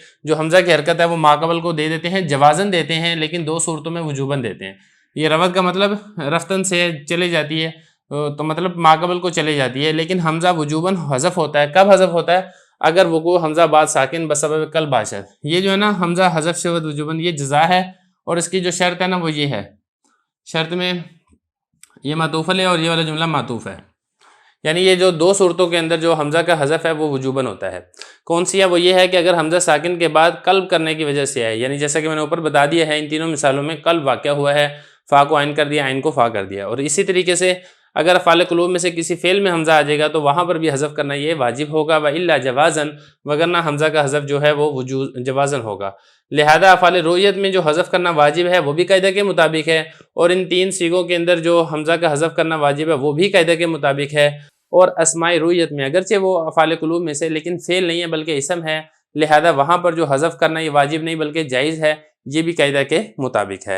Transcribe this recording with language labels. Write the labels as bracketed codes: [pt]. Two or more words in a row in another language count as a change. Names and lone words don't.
[ur] جو حمزہ کی حرکت ہے وہ ماقبل کو دے دیتے ہیں، جوازن دیتے ہیں، لیکن دو صورتوں میں وجوباً دیتے ہیں۔ یہ روت کا مطلب رفتن سے چلے جاتی ہے، تو مطلب ماقبل کو چلے جاتی ہے، لیکن حمزہ وجوباً حذف ہوتا ہے۔ کب حذف ہوتا ہے؟ [fa] اگر وقوع حمزہ بعد ساکن بسبب قلب باشد۔ [ur] یہ جو ہے نا [fa] حمزہ حذف شود وجوباً، [ur] یہ جزا ہے، اور اس کی جو شرط ہے نا وہ یہ ہے، شرط میں یہ معطوف ہے اور یہ والا جملہ معطوف ہے، یعنی یہ جو دو صورتوں کے اندر جو حمزہ کا حذف ہے وہ وجوباً ہوتا ہے۔ کون سی ہے؟ وہ یہ ہے کہ اگر حمزہ ساکن کے بعد قلب کرنے کی وجہ سے ہے، یعنی جیسا کہ میں نے اوپر بتا دیا ہے، ان تینوں مثالوں میں قلب واقع ہوا ہے، فا کو عین کر دیا، عین کو فا کر دیا، اور اسی طریقے سے اگر افعال قلوب میں سے کسی فعل میں حمزہ آ جائے گا تو وہاں پر بھی حذف کرنا یہ واجب ہوگا، [ar] وَإِلَّا جَوَازًا، [ur] وگرنہ حمزہ کا حذف جو ہے وہ جوازن ہوگا۔ لہذا افعال رؤیت میں جو حذف کرنا واجب ہے وہ بھی قاعدہ کے مطابق ہے، اور ان تین صیغوں کے اندر جو حمزہ کا حذف کرنا واجب ہے وہ بھی قاعدہ کے مطابق ہے، اور اسماء رؤیت میں اگرچہ وہ افعال قلوب میں سے لیکن فعل نہیں ہے بلکہ اسم ہے، لہذا وہاں پر جو حذف کرنا یہ واجب نہیں بلکہ جائز ہے، یہ بھی قاعدہ کے مطابق ہے۔